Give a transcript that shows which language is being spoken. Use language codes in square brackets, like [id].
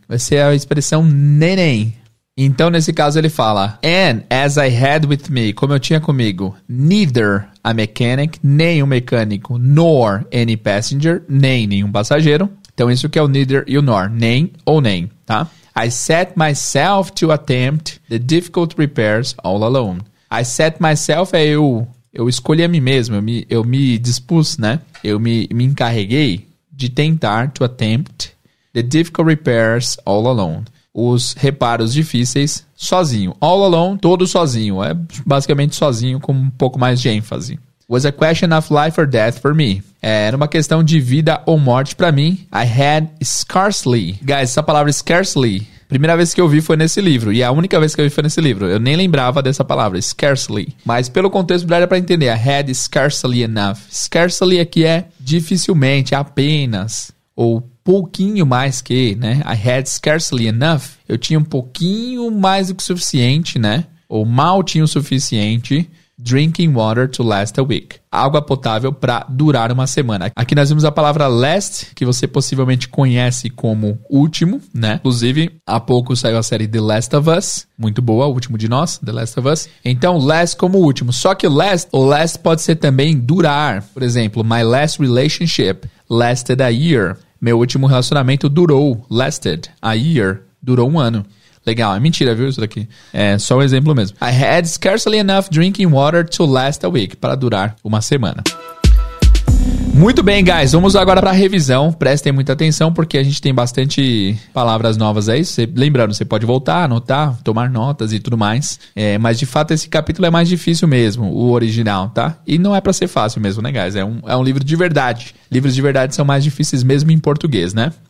[pt] Vai ser a expressão nem. Então, nesse caso, ele fala, [en] and as I had with me, [pt] como eu tinha comigo, [en] neither a mechanic, [pt] nem o mecânico, [en] nor any passenger, [pt] nem nenhum passageiro. Então, isso que é o neither e o nor, nem ou nem, tá? [en] I set myself to attempt the difficult repairs all alone. I set myself [pt] é eu escolhi a mim mesmo, eu me dispus, né? Eu me encarreguei de tentar, [en] to attempt, the difficult repairs all alone. [pt] Os reparos difíceis sozinho. [en] All alone, [pt] todo sozinho. É basicamente sozinho com um pouco mais de ênfase. [en] Was a question of life or death for me. [pt] Era uma questão de vida ou morte para mim. [en] I had scarcely. [pt] Guys, essa palavra scarcely, primeira vez que eu vi foi nesse livro. E a única vez que eu vi foi nesse livro. Eu nem lembrava dessa palavra, scarcely. Mas pelo contexto dá para entender. [en] I had scarcely enough. [pt] Scarcely aqui é dificilmente, apenas. Ou pouquinho mais que, né? [en] I had scarcely enough. [pt] Eu tinha um pouquinho mais do que o suficiente, né? Ou mal tinha o suficiente. [en] Drinking water to last a week. [pt] Água potável para durar uma semana. Aqui nós vimos a palavra last, que você possivelmente conhece como último, né? Inclusive, há pouco saiu a série The Last of Us. Muito boa, o último de nós, The Last of Us. Então, last como último. Só que o last pode ser também durar. Por exemplo, [en] my last relationship lasted a year. [pt] Meu último relacionamento durou, [en] lasted a year. [pt] Durou um ano. Legal, é mentira, viu, isso daqui? É só um exemplo mesmo. [en] I had scarcely enough drinking water to last a week. [pt] Para durar uma semana. Muito bem, guys. Vamos agora para a revisão. Prestem muita atenção, porque a gente tem bastante palavras novas aí. Lembrando, você pode voltar, anotar, tomar notas e tudo mais. Mas, de fato, esse capítulo é mais difícil mesmo, o original, tá? E não é para ser fácil mesmo, né, guys? É um livro de verdade. Livros de verdade são mais difíceis mesmo em português, né?